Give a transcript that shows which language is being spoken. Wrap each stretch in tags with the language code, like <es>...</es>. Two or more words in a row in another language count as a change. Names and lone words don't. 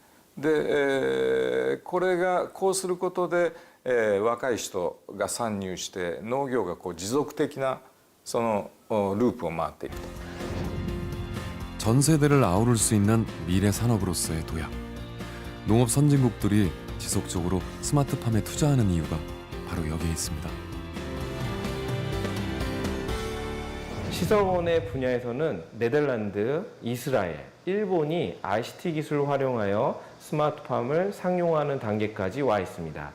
<ja>で、これがこうすることで、若い人が参入して農業が持続的なそのループを回っていくと。</ja> <ko>전 세대를 아우를 수 있는 미래 산업으로서의 도약. 농업 선진국들이 지속적으로 스마트팜에 투자하는 이유가 바로 여기에 있습니다. 시설원의 분야에서는 네덜란드, 이스라엘, 일본이 ICT 기술을 활용하여 스마트팜을 상용화하는 단계까지 와 있습니다.</ko>